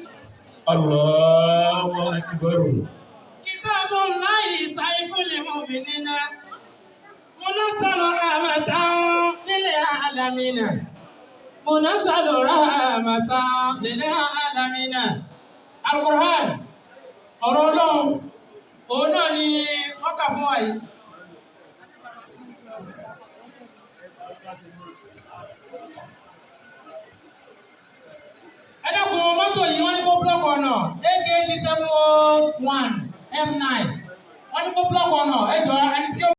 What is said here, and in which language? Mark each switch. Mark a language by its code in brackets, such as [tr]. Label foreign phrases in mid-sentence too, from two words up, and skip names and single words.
[ar] الله أكبر. كتاب الله سيف المؤمنين منزل رحمة للعالمين منزل رحمة للعالمين. [yo] القرآن ọ̀rọ̀ Ọlọ́run òun náà ni wọ́n kà fún wa yìí. Ẹ dákun mọ́tò yìí wọ́n ní kó búlọ́ọ̀kì ọ̀nà AK-701 F9 wọ́n ní kó búlọ́ọ̀kì ọ̀nà ẹ jọ̀ọ́ ẹni tí ó